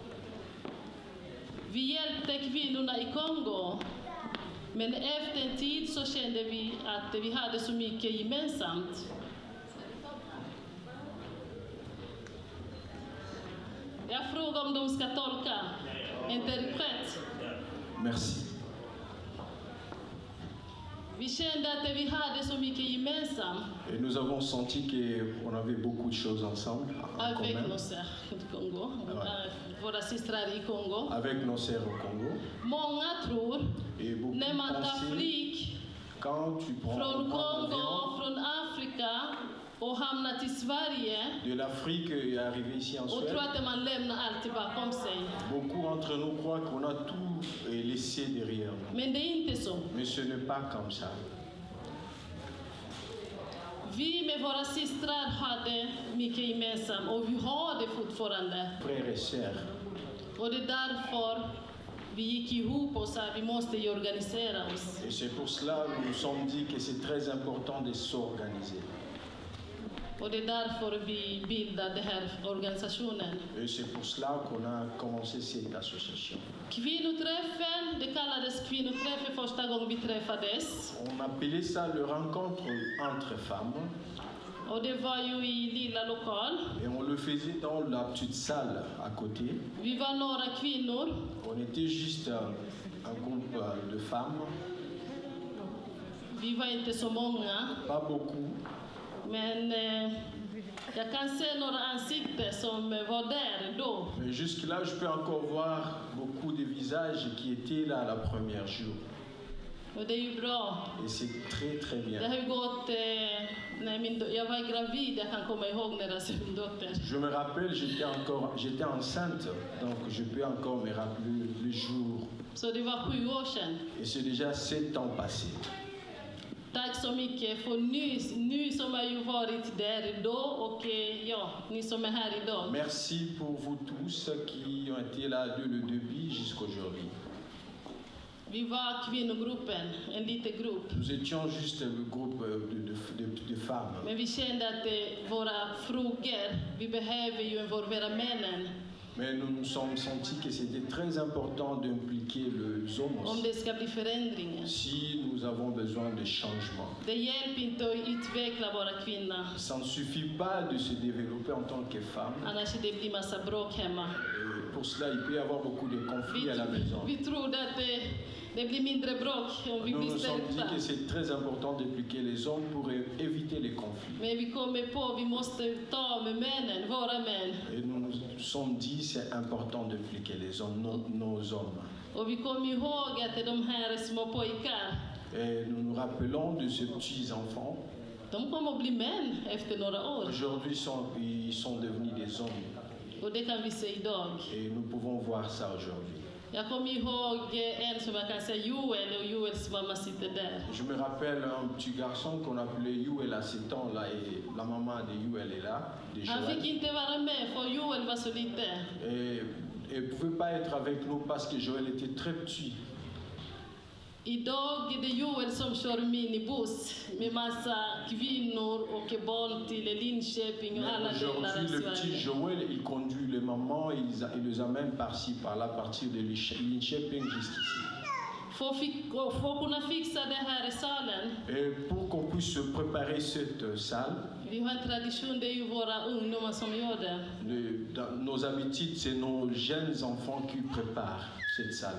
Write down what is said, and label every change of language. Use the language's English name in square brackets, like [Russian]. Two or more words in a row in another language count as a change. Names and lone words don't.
[Swedish] Vi hjälpte kvinnorna i Kongo, men efter en tid så kände vi att vi hade så mycket gemensamt. Jag frågar om de ska tolka. Interpret. Merci. Vi kände att vi hade så mycket gemensamt. [French] Et nous avons senti qu'on avait beaucoup de choses ensemble. Avec nos sœurs du Congo. [Swedish] Våra systrar i Kongo. [French] Avec nos sœurs au Congo. [Swedish] Många tror, när man tar flyg från Kongo, från Afrika och hamnar till Sverige, [French] de l'Afrique est arrivé ici en [Swedish] och [French] Suède. [Swedish] tror att man lämnar allt bakom sig. [French] Beaucoup d'entre nous croient qu'on a tout laissé derrière nous. [Swedish] Men det är inte så. [French] Mais ce n'est pas comme ça. [Swedish] Vi med våra systrar hade mycket gemensamt och vi har det fortfarande. [French] Frères et sœurs. [Swedish] Och det är därför vi gick ihop och sa att vi måste organisera oss. [French] Et c'est pour cela que nous nous sommes dit que c'est très important de s'organiser. [Swedish] Och det är därför vi bildade den här organisationen. [French] Et c'est pour cela qu'on a commencé cette association. [Swedish] Kvinnoträffen, det kallades kvinnoträffen första gången vi träffades. [French] On appelait ça le rencontre entre femmes. [Swedish] Och det var ju i lilla lokal. [French] Et on le faisait dans la petite salle à côté. [Swedish] Vi var några kvinnor. [French] On était juste un groupe de femmes. [Swedish] Vi var inte så många. [French] Pas beaucoup. [Swedish] Men jag kan se några ansikten som var där då. [French] Mais jusque-là, je peux encore voir beaucoup de visages qui étaient là la première jour. [Swedish] Och det är ju bra. [French] Et c'est très très [Swedish] Det [French] bien. [Swedish] har ju gått, när jag var gravid, jag kan komma ihåg när jag såg min dotter. [French] Je me rappelle, j'étais enceinte, donc je peux encore me rappeler le jour. [Swedish] Så det var 7 år sedan. [French] Et c'est déjà 7 ans passés. [Swedish] Tack så mycket för ni som har ju varit där då och ja, ni som är här idag. [French] Merci pour vous tous qui ont été là de le début jusqu'aujourd'hui. [Swedish] Vi var kvinnogruppen, en liten grupp. [French] Nous étions juste un groupe de femmes. [Swedish] Men vi kände att våra frågor, vi behöver ju involvera männen. [French] Mais nous nous sommes sentis que c'était très important d'impliquer les hommes [Swedish] Om [French] aussi, [Swedish] det ska bli förändringar. [French] si nous avons besoin de changement. [Swedish] Det hjälper inte att utveckla våra kvinnor. [French] Ça ne suffit pas de se développer en tant que femme. [Swedish] Annars det blir massa bråk hemma. [French] Et pour cela, il peut y avoir beaucoup de conflits à la maison. [Swedish] Vi trodde att det blir mindre bråk om vi [French] Nous [Swedish] blir [French] nous sommes dit [Swedish] stärkta. [French] que c'est très important d'impliquer les hommes pour éviter les conflits. [Swedish] Men vi kommer på vi måste ta med männen, våra män. [French] Et nous nous sommes dit c'est important d'impliquer les hommes, nos hommes. [Swedish] Och vi kommer ihåg att de här små pojkar, [French] Et nous nous rappelons de ces petits enfants. [Swedish] de kommer att bli män efter några år. [French] Aujourd'hui, ils sont devenus des hommes. [Swedish] Och det kan vi se idag. [French] Et nous pouvons voir ça aujourd'hui. [Swedish] Jag kommer ihåg en som jag kan säga Joel, och Joels mamma sitter där. [French] Je me rappelle un petit garçon qu'on appelait Youel à 7 ans là, et la maman de Youel est là, de [Swedish] Han fick [French] Joël. [Swedish] inte vara med för Joel var så liten. [French] Et elle ne pouvait pas être avec nous parce que Joël était très petit. [Swedish] Idag är det Joel som kör minibuss med massa kvinnor och barn till Linköping och [French] Mais [Swedish] alla delar [French] aujourd'hui, [Swedish] av [French] le petit [Swedish] Sverige. [French] Joël, il conduit les mamans, il les amène par-ci, par-là, à partir de Linköping jusqu'ici. [Swedish] För att kunna fixa det här i salen, [French] Et pour qu'on puisse se préparer cette salle, [Swedish] vi har en tradition, det är ju våra ungdomar som gör det. [French] dans nos habitudes, c'est nos jeunes enfants qui préparent cette salle.